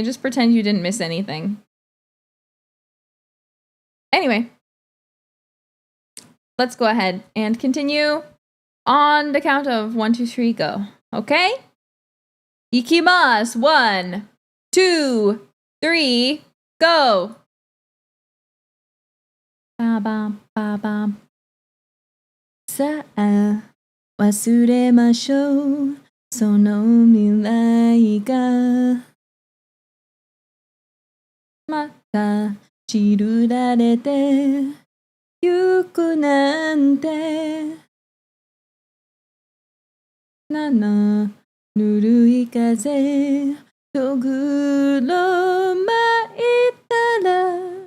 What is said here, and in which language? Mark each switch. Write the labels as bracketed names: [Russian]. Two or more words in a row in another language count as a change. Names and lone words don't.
[English] Just pretend you didn't miss anything. Anyway, let's go ahead and continue on the count of 1, 2, 3, go. Okay? Ikimasu. 1, 2, 3, go! Ba-bam, ba-bam. [Japanese] さあ、忘れましょう。その未来がまた散られてゆくなんてぬるい風とぐろ巻いたら